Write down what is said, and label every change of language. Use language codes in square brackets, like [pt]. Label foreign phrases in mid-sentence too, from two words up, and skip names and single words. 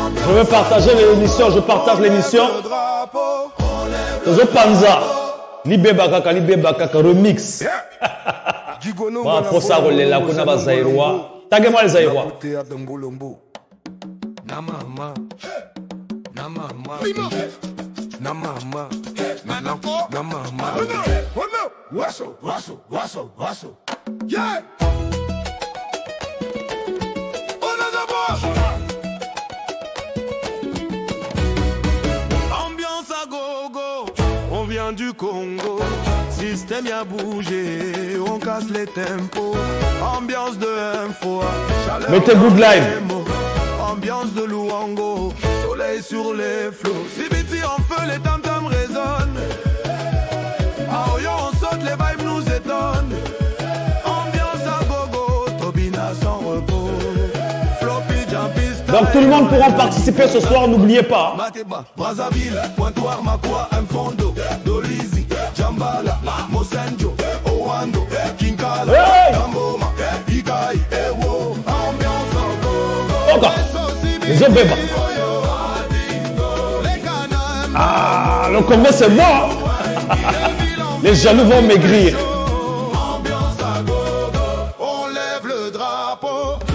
[fr] Je vais partager l'émission, je partage l'émission. Je Panza. Libé Bakaka, remix. Voilà, pour ça, on est là, on a pas Zaïrois. Taguez-moi les Zaïrois. Namama, namama, namama, namama. Wasso, wasso, wasso, wasso. Yeah. Ambiance à gogo, on vient du Congo. Système y a bougé, on casse les tempos. Ambiance de info, mettez [en] good live. [fr] Ambiance de Luango, soleil sur les flots. CBT en feu, les tam-tams résonnent. À Oyo, on saute, les vibes nous étonnent. Ambiance à gogo, Tobina sans repos. Floppy, jumpy, donc tout le monde pourra participer ce soir, n'oubliez pas. Mateba, Brazzaville, Pointoir, Makwa, Mfondo, Dolizi, Jambala, Mosenjo, Owando, Kinkala, Hey! Tamboma, Ikai, Ewo. Ambiance à gogo. Encore. Les Obéba. Ah, le Congo c'est bon. Les jaloux vont maigrir. Ambiance à gogo, on lève le drapeau.